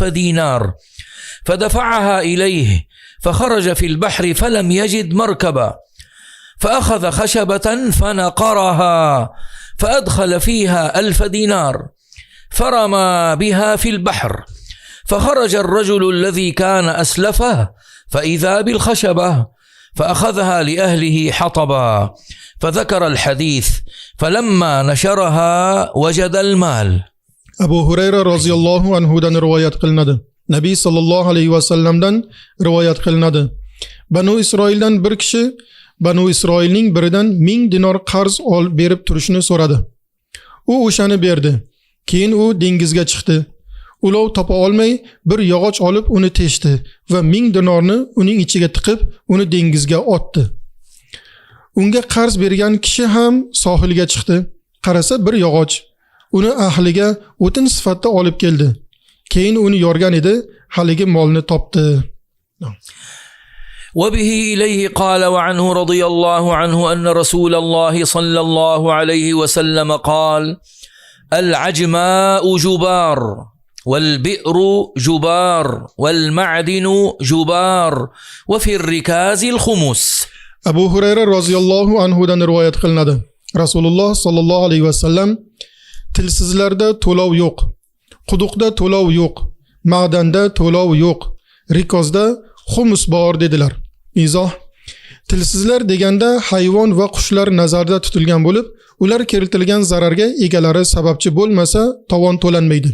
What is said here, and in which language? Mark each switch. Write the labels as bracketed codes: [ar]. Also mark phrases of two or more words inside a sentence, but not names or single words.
[ar] دينار فدفعها إليه فخرج في البحر فلم يجد مركبا فأخذ خشبة فنقرها فأدخل فيها 1000 دينار فرمى بها في البحر فخرج الرجل الذي كان أسلفه فإذا بالخشبة فأخذها لأهله حطبا فذكر الحديث فلما نشرها وجد المال. [uz] Abu Hurayra [ar] رضي الله عنه [uz] rivoyat qilinadi. Nabiy [ar] صلى الله عليه وسلم [uz] rivoyat qilinadi. Banu Isroildan bir kishi Banu Isroilning biridan 1000 dinor qarz berib turishni so'radi. U o'shani berdi. Keyin u dengizga chiqdi. Ulov topa olmay bir yog'och olib uni teshdi va 1000 dinorni uning ichiga tiqib uni dengizga otdi. Unga qarz bergan kishi ham sohilga chiqdi. Qarasa bir yog'och. Uni ahliga o'tin sifatida olib keldi. Keyin uni yorgan edi, haligi molni topdi. [ar] وبه إليه قال وعنه رضي الله عنه أن رسول الله صلى الله عليه وسلم قال: العجماء جبار والبئر جبار والمعدن جبار وفي الركاز الخمس. [uz] Abu Hurayra [ar] رضي الله عنه [uz] rivoyat qilinadi. Rasululloh [ar] صلى الله عليه وسلم [uz] tilsizlarda to'lov yo'q, quduqda to'lov yo'q, ma'danda to'lov yo'q, rikozda xumus bor dedilar. Izoh: tilsizlar deganda hayvon va qushlar nazarda tutilgan bo'lib, ular keltirilgan zararga egalari sababchi bo'lmasa tovon to'lanmaydi.